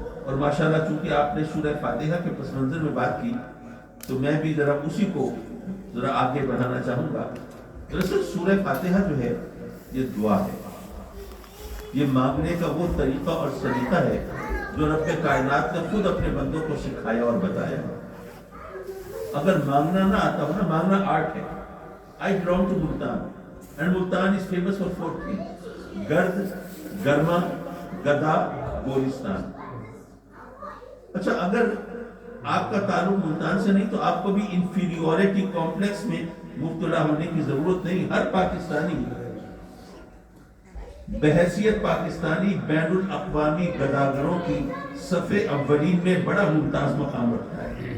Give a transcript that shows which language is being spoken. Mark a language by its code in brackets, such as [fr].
[ur] اور ماشاءاللہ چونکہ آپ نے سورہ فاتحہ کے پس منظر میں بات کی تو میں بھی ذرا اسی کو ذرا آگے بڑھانا چاہوں گا. دراصل سورہ فاتحہ جو ہے یہ دعا ہے, یہ مانگنے کا وہ طریقہ اور سلیقہ ہے جو رب کائنات نے خود اپنے بندوں کو سکھایا اور بتایا. اگر مانگنا نہ آتا ہو نا, مانگنا آرٹ ہے. [en] I belong to Multan and Multan is famous for 4 things: [ur] گرد, گرما, گدا, گولستان. اچھا, اگر آپ کا تعلق ملتان سے نہیں تو آپ کو بھی انفیریورٹی کمپلیکس میں مبتلا ہونے کی ضرورت نہیں. ہر پاکستانی بحیثیت پاکستانی بین الاقوامی گداگروں کی صف اولین میں بڑا ممتاز مقام رکھتا ہے.